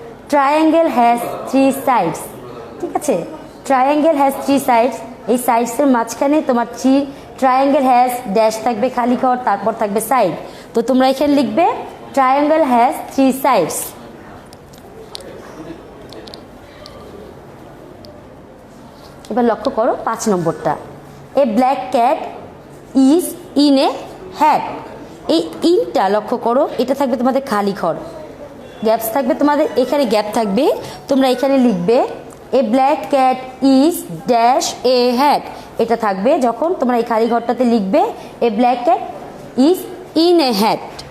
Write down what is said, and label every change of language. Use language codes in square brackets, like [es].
[en] Triangle has 3 sides. [bn] ঠিক আছে, [en] Triangle has 3 sides. [bn] এই সাইডসের মাঝখানে তোমার ট্রায়াঙ্গেল হ্যাজ ড্যাশ থাকবে, খালি ঘর, তারপর থাকবে সাইড। তো তোমরা এখানে লিখবে [en] triangle has 3 sides. [bn] এবার লক্ষ্য করো 5 নম্বরটা, [en] a black cat is in a hat. [bn] এই ইনটা লক্ষ্য করো, এটা থাকবে তোমাদের খালি ঘর, গ্যাপস থাকবে তোমাদের, এখানে গ্যাপ থাকবে, তোমরা এখানে লিখবে [en] a black cat is dash a hat। [bn] এটা থাকবে যখন তোমরা এই খালি ঘরটাতে লিখবে [en] a black cat is in a hat।